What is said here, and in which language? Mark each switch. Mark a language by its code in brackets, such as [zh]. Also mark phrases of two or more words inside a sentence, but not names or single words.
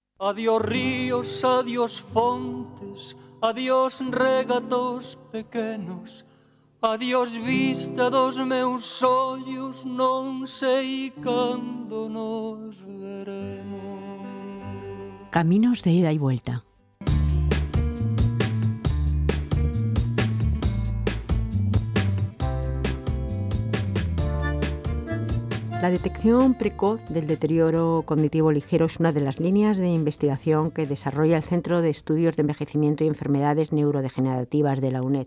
[gl] Adiós ríos, adiós fontes, adiós regatos pequenos, adiós vista dos meus ollos, non sei cando nos veremos. [es] Caminos de ida y vuelta. La detección precoz del deterioro cognitivo ligero es una de las líneas de investigación que desarrolla el Centro de Estudios de Envejecimiento y Enfermedades Neurodegenerativas de la UNED.